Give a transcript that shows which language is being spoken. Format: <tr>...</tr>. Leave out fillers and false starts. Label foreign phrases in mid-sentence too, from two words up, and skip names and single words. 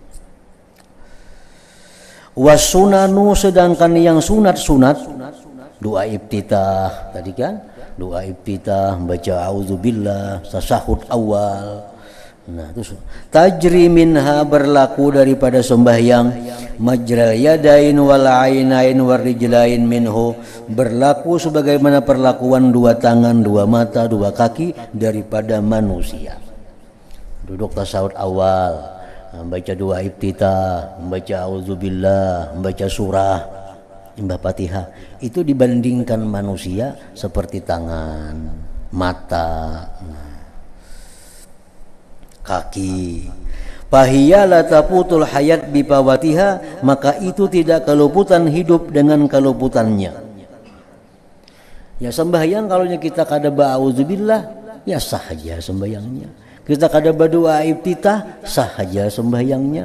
<id>Wasunanu, sedangkan yang sunat-sunat, doa iftitah tadi kan, doa iftitah, baca auzubillah, tasahud awal. Nah, itu</id> <ar>تجري منها,</ar> <id>berlaku daripada sembahyang,</id> <ar>مجرى اليدين والعينين والرجلين منه,</ar> <id>berlaku sebagaimana perlakuan dua tangan, dua mata, dua kaki daripada manusia. Duduk tasahud awal, membaca doa iftitah, membaca auzubillah, membaca surah, membaca Fatihah, itu dibandingkan manusia seperti tangan, mata, kaki.</id> <ar>فهي لا تفوت الحياة بفواتها,</ar> <id>maka itu tidak keluputan hidup dengan keluputannya. Ya, sembahyang kalau kita kada ba'auzubillah, ya sah saja sembahyangnya. Kita kada berdoa iftitah, sah saja sembahyangnya.</id>